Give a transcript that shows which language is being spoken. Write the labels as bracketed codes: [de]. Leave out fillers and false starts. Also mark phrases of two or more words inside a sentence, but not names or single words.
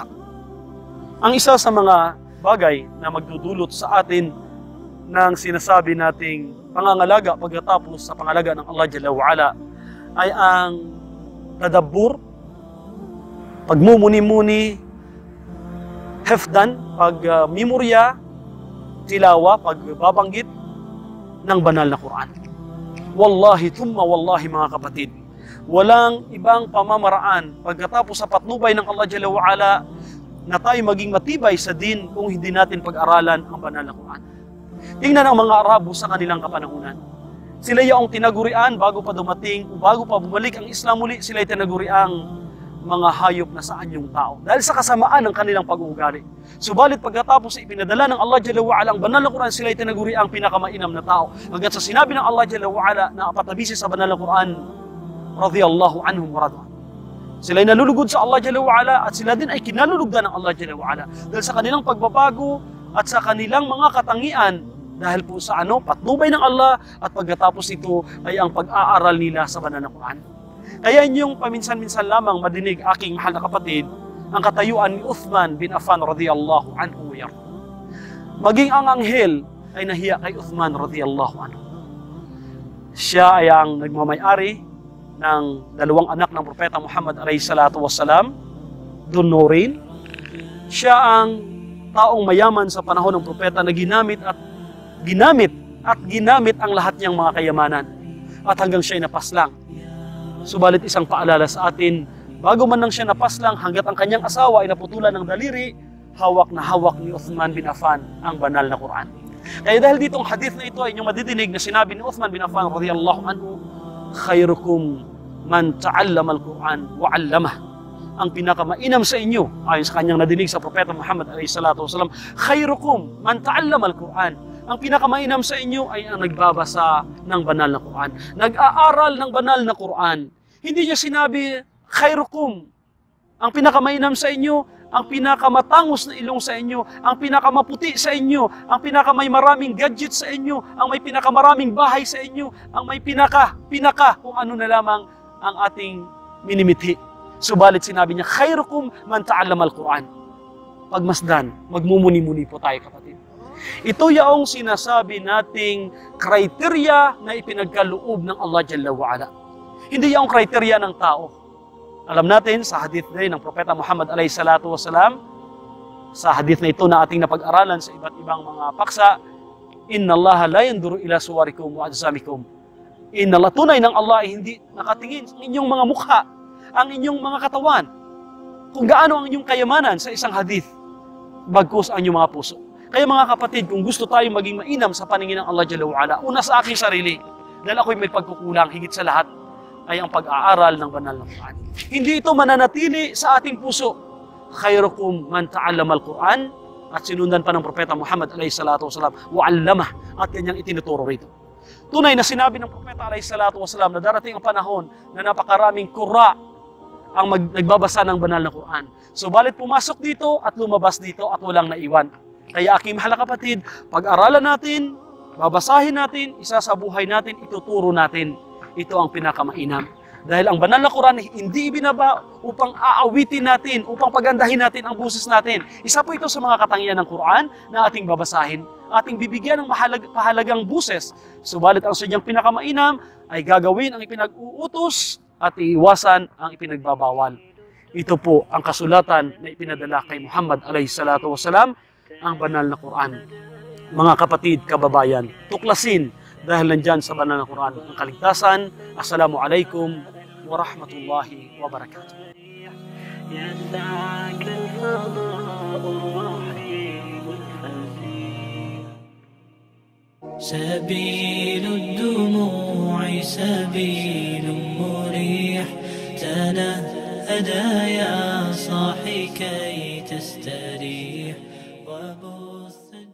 [tl] Ang isa sa mga bagay na magdudulot sa atin ng sinasabi nating pangangalaga pagkatapos sa pangalaga ng Allah [ar] جل وعلا [tl] ay ang tadabbur, pagmumuni-muni, hefdan, pagmemorya, tilawa, pagbabanggit ng banal na Quran. [ar] والله ثم والله [tl] mga kapatid, walang ibang pamamaraan pagkatapos sa patnubay ng Allah [ar] جل وعلا [tl] na tayo maging matibay sa din kung hindi natin pag-aralan ang banal na Quran. Tingnan ang mga Arabo sa kanilang kapanahunan. Sila yung tinagurian bago pa dumating o bago pa bumalik ang Islam muli, sila yung tinaguriang mga hayop na sa anyong tao. Dahil sa kasamaan ng kanilang pag-uugali. Subalit pagkatapos ipinadala ng Allah [ar] جل وعلا [tl] ang banal na Quran, sila yung tinaguriang pinakamainam na tao. Hanggang sa sinabi ng Allah [ar] جل وعلا [tl] na apatabisi sa banal na Quran, [ar] رضي الله عنهم ورضوان. [tl] Sila ay nalulugod sa Allah [ar] جل وعلا [tl] at sila din ay kinalulugdan ng Allah [ar] جل وعلا. [tl] Dahil sa kanilang pagbabago at sa kanilang mga katangian, dahil po sa patnubay ng Allah at pagkatapos ito ay ang pag-aaral nila sa banal na Quran. Kaya inyong paminsan-minsan lamang madinig, aking mahal na kapatid, ang katayuan ni Uthman bin Affan [ar] رضي الله عنه. [tl] Maging ang anghel ay nahiya kay Uthman [ar] رضي الله عنه. [tl] Siya ay ang nagmamayari ng dalawang anak ng Propeta Muhammad [ar] عليه الصلاة والسلام, [tl] Dhun Nurayn. Siya ang taong mayaman sa panahon ng Propeta na ginamit ang lahat niyang mga kayamanan at hanggang siya ay napaslang. Subalit isang paalala sa atin, bago man lang siya napaslang, hanggat ang kanyang asawa ay naputulan ng daliri, hawak na hawak ni Uthman bin Affan ang banal na Quran. Kaya dahil ditong hadith na ito ay inyong madidinig na sinabi ni Uthman bin Affan [ar] رضي الله عنه, خيركم من تعلم القرآن وعلمه. [tl] Ang pinakamainam sa inyo, ayon sa kanyang nadinig sa Propeta Muhammad [ar] عليه الصلاة والسلام, خيركم من تعلم القرآن. [tl] Ang pinakamainam sa inyo ay ang nagbabasa ng banal na Quran. Nag-aaral ng banal na Quran. Hindi niya sinabi, khairukum. Ang pinakamainam sa inyo, ang pinakamatangos na ilong sa inyo, ang pinakamaputi sa inyo, ang pinakamay maraming gadget sa inyo, ang may pinakamaraming bahay sa inyo, ang may pinaka kung ano na lamang ang ating minimithi. Subalit sinabi niya, [ar] خيركم من تعلم القرآن. [tl] Pagmasdan, magmumuni-muni po tayo, kapatid. Ito yaong sinasabi nating kriteria na ipinagkaloob ng Allah [ar] جل وعلا. [tl] Hindi yaong kriteria ng tao. Alam natin sa hadith din ng Propeta Muhammad [ar] عليه الصلاة والسلام, [tl] sa hadith na ito na ating napag-aralan sa iba't ibang mga paksa, [ar] إن الله لا ينظر إلى صوركم وأجسامكم. إن الله, [tl] tunay ng Allah ay hindi nakatingin sa inyong mga mukha, ang inyong mga katawan, kung gaano ang inyong kayamanan sa isang hadith, bagkus ang inyong mga puso. Kaya mga kapatid, kung gusto tayong maging mainam sa paningin ng Allah [ar] جل وعلا, [tl] una sa aking sarili, dahil ako'y may pagkukulang, higit sa lahat, ay ang pag-aaral ng banal na Quran. Hindi ito mananatili sa ating puso. [ar] خيركم من تعلم القرآن, [tl] at sinundan pa ng Propeta Muhammad [ar] عليه الصلاة والسلام, [tl] wa'allamah, at kanyang itinuturo rito. Tunay na sinabi ng Propeta [ar] عليه الصلاة والسلام [tl] na darating ang panahon na napakaraming qurra ang nagbabasa ng banal na Quran. Subalit pumasok dito at lumabas dito at walang naiwan. Kaya aking mahal na kapatid, pag-aralan natin, babasahin natin, isa sa buhay natin, ituturo natin. Ito ang pinakamainam. Dahil ang banal na Quran hindi ibinaba upang aawitin natin, upang pagandahin natin ang buses natin. Isa po ito sa mga katangian ng Quran na ating babasahin, ating bibigyan ng mahalagang buses. Subalit ang sadyang pinakamainam ay gagawin ang ipinag-uutos at iiwasan ang ipinagbabawal. Ito po ang kasulatan na ipinadala kay Muhammad [ar] عليه الصلاة والسلام, [tl] ang banal na Quran. Mga kapatid, kababayan, tuklasin dahil nandyan sa banal na Quran ang kaligtasan. [ar] السلام عليكم ورحمة الله وبركاته. يسعك الفضاء الرحيم الفسيح سبيل الدموع سبيل مريح تنهدى يا صاحي كي تستريح وبث